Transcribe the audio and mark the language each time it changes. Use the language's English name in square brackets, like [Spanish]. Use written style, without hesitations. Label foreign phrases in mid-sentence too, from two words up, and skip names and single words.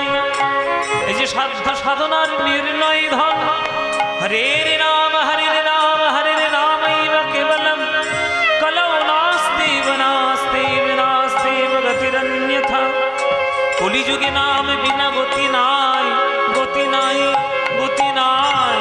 [Bangla] এই যে সাধ্য সাধনার নির্ণয় ধন, [Sanskrit] হরের নাম হরের নাম হরের নামৈব কেবলম কলৌ নাস্তি নাস্তি নাস্তি গতিরন্যথা। [Bangla] কলিযুগে নাম বিনা গতি নাই, গতি নাই, গতি নাই।